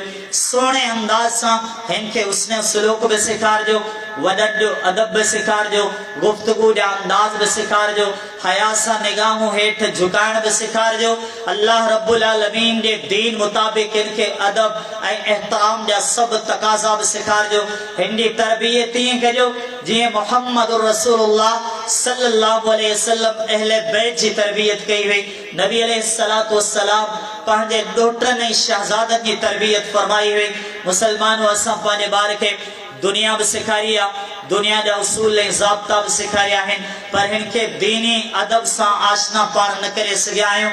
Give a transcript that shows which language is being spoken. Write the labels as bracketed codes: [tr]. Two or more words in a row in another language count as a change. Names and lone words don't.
[sd] सोने अंदाज सां हिन खे हुस्न सुलूक बि सेखारिजो, वॾनि जो अदब बि सेखारिजो, गुफ्तगू जा अंदाज बि सेखारिजो, हया सां निगाहूं हेठि झुकाइण बि सेखारिजो। अल्लाह [ar] رب العالمين [sd] जे दीन मुताबिक़ हिन खे अदब ऐं एहतराम जा सभु तक़ाज़ा बि सेखारिजो। हिन जी तरबियत ईअं कजो जीअं मुहम्मद [ar] رسول الله صلى الله عليه وسلم [sd] अहले बैत जी तरबियत कई हुई। नबी [ar] عليه الصلاة والسلام [sd] पंहिंजे ॾोटनि ऐं शहज़ादनि जी तरबियत फरमाई हुई। मुसलमानो, असां पंहिंजे ॿार खे दुनिया भी सिखारी आ, दुनिया जा उसूल ऐं ज़ाब्ता भी सिखारिया आहिनि, पर हिन खे दीनी अदब सां आशना पाण न करे सघिया आहियूं।